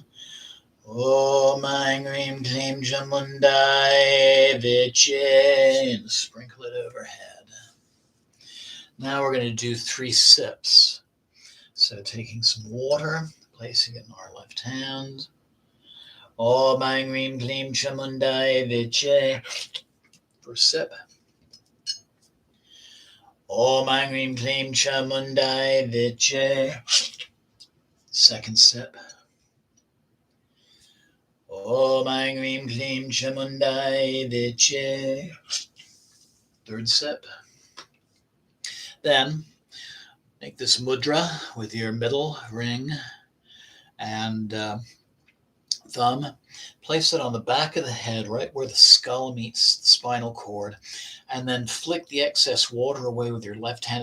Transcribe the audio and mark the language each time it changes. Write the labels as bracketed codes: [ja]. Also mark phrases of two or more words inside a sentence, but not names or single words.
[sa] ॐ ऐं ह्रीं क्लीं चामुण्डायै विच्चे, [en] and sprinkle it overhead. Now we're going to do 3 sips. So taking some water, placing it in our left hand. [sa] ॐ ऐं ह्रीं क्लीं चामुण्डायै विच्चे. [en] First sip. [sa] ॐ ऐं ह्रीं क्लीं चामुण्डायै विच्चे. [en] Second sip. [sa] ॐ ऐं ह्रीं क्लीं चामुण्डायै विच्चे. [en] Third sip. Then make this mudra with your middle ring and thumb. Place it on the back of the head, right where the skull meets the spinal cord, and then flick the excess water away with your left hand.